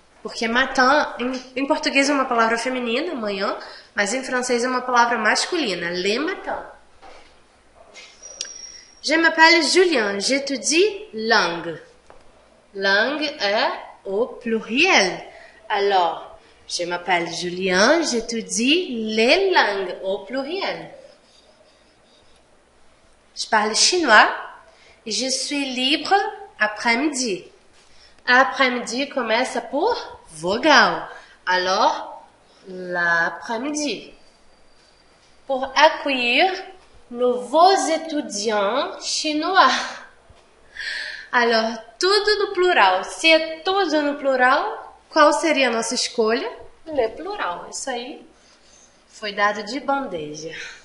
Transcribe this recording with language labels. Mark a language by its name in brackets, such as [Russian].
[Portuguese] Porque matin, em português é uma palavra feminina, manhã, mas em francês é uma palavra masculina, [French] le matin. Je m'appelle Julien, j'étudie langue. Langue é au pluriel. Alors, je m'appelle Julien, j'étudie les langues au pluriel. Je parle chinois et je suis libre après-midi. [Portuguese] Après-midi começa por vogal. [French] Alors, l'après-midi. Pour accueillir nouveaux étudiants chinois. [Portuguese] Alors, tudo no plural. Se é tudo no plural, qual seria a nossa escolha? Le plural. Isso aí foi dado de bandeja.